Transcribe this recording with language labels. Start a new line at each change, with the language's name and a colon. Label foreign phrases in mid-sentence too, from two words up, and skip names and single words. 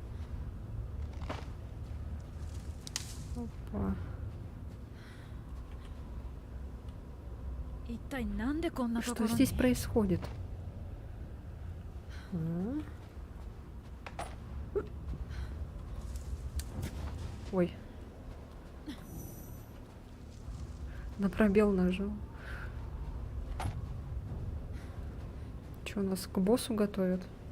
Russian: Опа.
Japanese: 一体なんでこんなとこ
Russian: Что
Japanese: ろに
Russian: здесь происходит? Ой. На пробел нажал. Что, нас к боссу готовят?